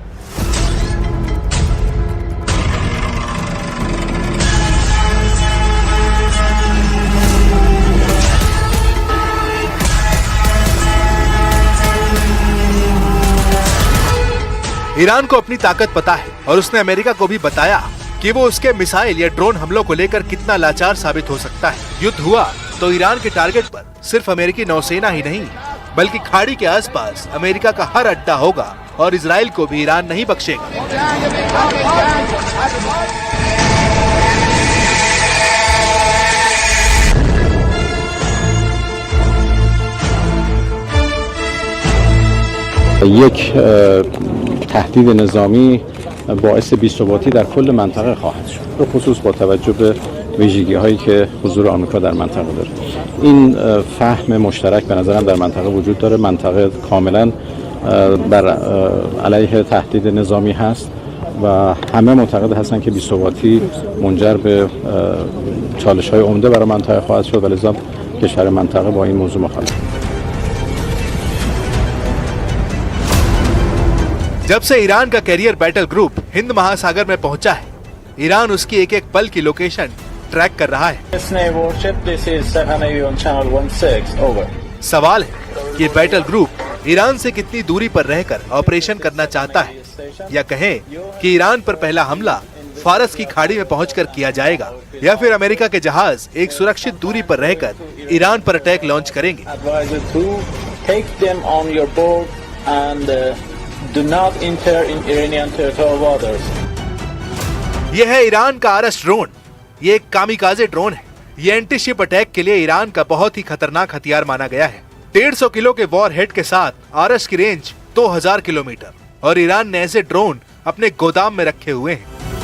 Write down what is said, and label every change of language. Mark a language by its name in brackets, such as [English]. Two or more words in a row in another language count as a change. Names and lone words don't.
[Hindi] ईरान को अपनी ताकत पता है और उसने अमेरिका को भी बताया कि वो उसके मिसाइल या ड्रोन हमलों को लेकर कितना लाचार साबित हो सकता है। युद्ध हुआ तो ईरान के टारगेट पर सिर्फ अमेरिकी नौसेना ही नहीं बल्कि खाड़ी के आसपास अमेरिका का हर अड्डा होगा और इजराइल को भी ईरान नहीं बख्शेगा। [Persian] یک تهدید نظامی باعث بی‌ثباتی در کل منطقه خواهد شد، به خصوص با توجه به ویژگی‌هایی که حضور آمریکا در منطقه داره. این فهم مشترک به نظرم در منطقه وجود داره. منطقه کاملا بر علیه تهدید نظامی هست و همه معتقد هستن که بی‌ثباتی منجر به چالش‌های عمده برای منطقه خواهد شد و لذا کشور منطقه با این موضوع مخالف است. [Hindi] जब से ईरान का [English] carrier battle group [Hindi] हिंद महासागर में पहुंचा है, ईरान उसकी एक एक पल की [English] location track [Hindi] कर रहा है। सवाल है कि [English] battle group [Hindi] ईरान से कितनी दूरी पर रहकर ऑपरेशन करना चाहता है, या कहें कि ईरान पर पहला हमला फारस की खाड़ी में पहुंचकर किया जाएगा, या फिर अमेरिका के जहाज एक सुरक्षित दूरी पर रहकर ईरान पर [English] attack launch [Hindi] करेंगे। [English] Do not enter in Iranian territorial waters. [Hindi] यह है ईरान का आरस ड्रोन। ये एक कामिकाजे ड्रोन है। ये [English] anti ship attack [Hindi] के लिए ईरान का बहुत ही खतरनाक हथियार माना गया है। 150 किलो के [English] war head [Hindi] के साथ आरस की रेंज 2000 किलोमीटर और ईरान ने ऐसे ड्रोन अपने गोदाम में रखे हुए हैं।